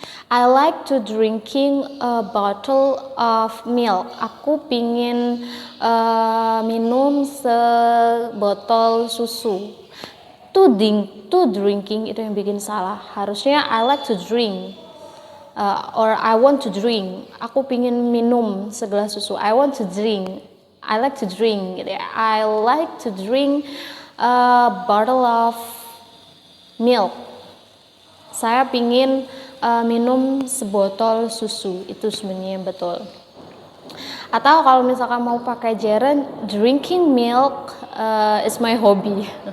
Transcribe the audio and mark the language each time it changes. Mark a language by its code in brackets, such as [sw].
[en] I like to drinking a bottle of milk. [id] Aku pingin minum sebotol susu. [en] To drinking [id] itu yang bikin salah. Harusnya [en] I like to drink. Or I want to drink. [id] Aku pingin minum segelas susu. [en] I want to drink. I like to drink. I like to drink a bottle of milk. [id] Saya pingin minum sebotol susu. Itu sebenarnya yang betul. Atau kalau misalkan mau pakai gerund, [en] drinking milk is my hobby.